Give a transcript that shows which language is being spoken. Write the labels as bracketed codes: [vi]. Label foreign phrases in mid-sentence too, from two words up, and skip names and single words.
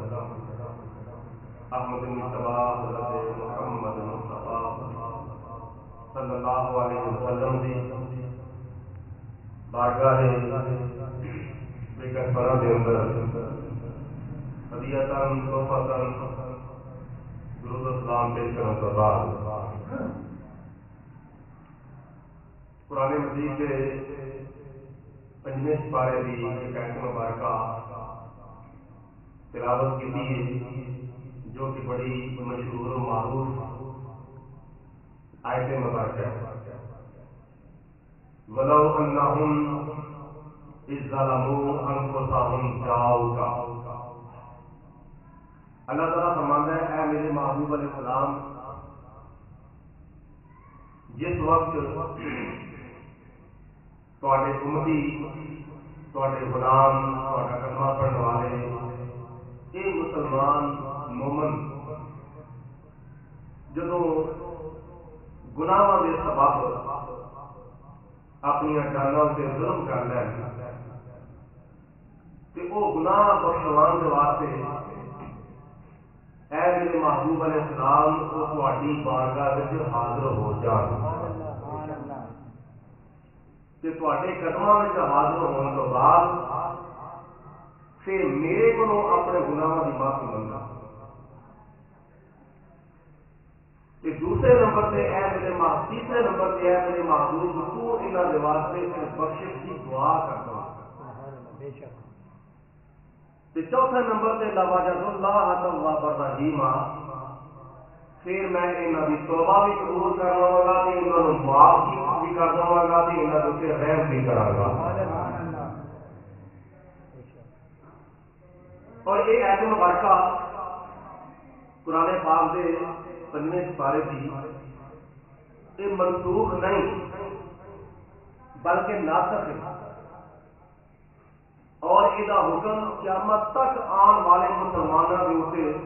[ur] احمد مصطفیٰ حضرت محمد مصطفیٰ [ar] صلی اللہ علیہ وسلم [ur] دی بارگاہ بکر پرہ دے اندر ہدیتاً تحفتاً درود اسلام پیش کرنے کے بعد قرآن مجید کے پنجویں سپارے کی ایک آیت مبارکہ تلاوت کی تھی جو کہ بڑی مشہور و معروف آیت مبارکہ ہے [ar] وَلَوْ أَنَّهُمْ إِذْ ظَلَمُوا أَنفُسَهُمْ جَاءُوكَ [ur] اللہ تعالیٰ فرماتا ہے [pa] اے میرے محبوب [ar] علیہ السلام [pa] جس وقت تواڈے امتی تواڈے غلام تواڈا کلمہ پڑھنے والے اے مسلمان مومن جدوں گناہاں دے سبب اپنی جاناں تے ظلم کر لین تے او گناہ بخشوان دے واسطے اے میرے محبوب [ar] علیہ السلام [pa] او تواڈی بارگاہ وچ حاضر ہو جان کہ تواڈے قدماں وچ حاضر ہونے تو بعد پھر میرے کولوں اپنے گناہاں دی معافی منگا تے دوسرے نمبر تے اے میرے تیسرے نمبر تے اے میرے محبوب تو انہاں دے واسطے بخشش دی دعا کرنا تے چوتھے نمبر تے [ar] لواجد اللہ تواب الرحیم [pa] پھر میں انہاں دی توبہ بھی قبول کرنا گا تے انہاں نوں معاف بھی کر دواں گا تے انہاں دے رحم بھی کراں گا [ur] اور یہ آیت مبارکہ قرآن پاک دے پنجویں سپارے کی یہ منسوخ نہیں بلکہ ناسخ ہے اور یہ حکم قیامت تک آن والے مسلمانوں کے اوپر